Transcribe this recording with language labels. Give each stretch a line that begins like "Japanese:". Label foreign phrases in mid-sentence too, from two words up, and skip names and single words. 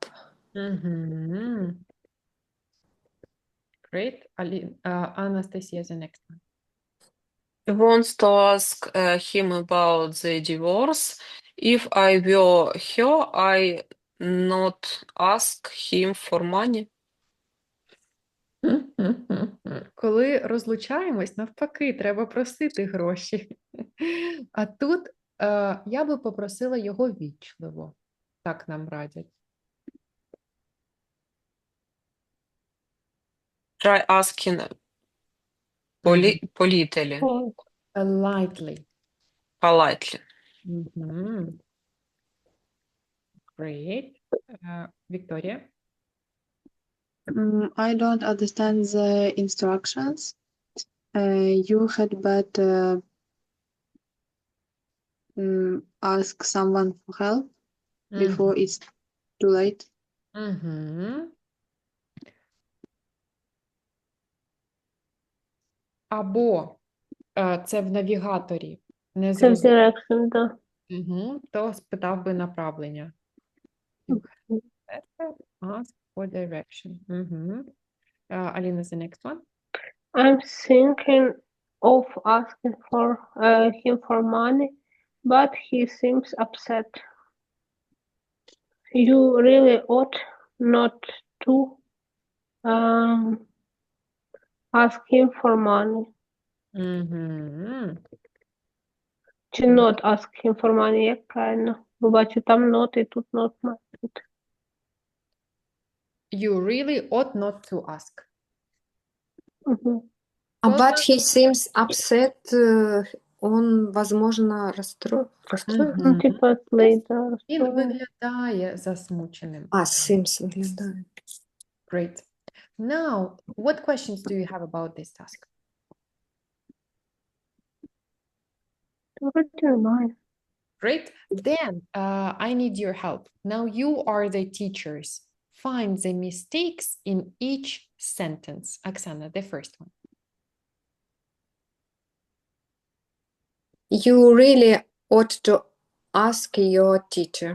English: Угу. Great. Анастасія, the next one. He wants to ask him about the divorce. If I were her, I not ask him for money.
Ukrainian: Коли розлучаємось, навпаки, треба просити гроші. А тут я би попросила його вічливо. Так нам радять.
English: Try asking politely, Oh, Politely. politely. Мгм. Great. Вікторія. I don't understand the instructions. You had better ask someone for help before it's too late.
Ukrainian: Угу. Або це в навігаторі не це в зрозуміло,
English: direction, да.
Ukrainian: то спитав би направлення.
English: You had better ask for direction. Аліна, the next one. I'm thinking of asking for him for money, but he seems upset. You really ought not to ask him for money.
Ukrainian: Угу.
English: Чи not ask him for money,
Ukrainian: як правильно? Бо бачу, там not і тут not має бути.
English: You really ought not to ask.
Ukrainian: Мгм.
English: But he seems upset.
Russian: Он, возможно, расстроен.
Ukrainian: Ну, типа, злий, да, Він розстроєний. виглядає засмученим. Seems виглядає.
English: Great. Now, what questions do you have about this task?
Ukrainian: Вроді немає.
English: Great. Then I need your help. Now you are the teachers. Find the mistakes in each sentence. Oksana, the first one. You really ought to ask your teacher.